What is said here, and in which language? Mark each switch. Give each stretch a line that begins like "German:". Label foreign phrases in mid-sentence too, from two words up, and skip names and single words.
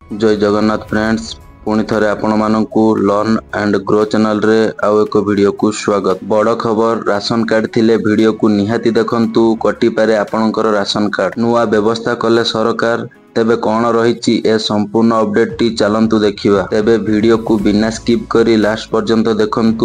Odia: ଜୟ ଜଗନ୍ନାଥ ଫ୍ରେଣ୍ଡ୍ସ, ପୁଣି ଥରେ ଆପଣ ମାନଙ୍କୁ ଲର୍ନ ଏଣ୍ଡ ଗ୍ରୋ ଚ୍ୟାନେଲ ରେ ଆଉ ଏକ ଭିଡିଓ କୁ ସ୍ୱାଗତ। ବଡ଼ ଖବର, ରାସନ କାର୍ଡ ଥିଲେ ଭିଡିଓ କୁ ନିହାତି ଦେଖନ୍ତୁ, କଟି ପାରେ ଆପଣଙ୍କର ରାସନ କାର୍ଡ। ନୂଆ ବ୍ୟବସ୍ଥା କଲେ ସରକାର, ତେବେ କଣ ରହି ଏ ସମ୍ପୂର୍ଣ୍ଣ ଅପଡେଟ ଟି ଚାଲନ୍ତୁ ଦେଖିବା। ତେବେ ଭିଡିଓ କୁ ବିନା ସ୍କିପ କରି ଲାଷ୍ଟ ପର୍ଯ୍ୟନ୍ତ ଦେଖନ୍ତୁ।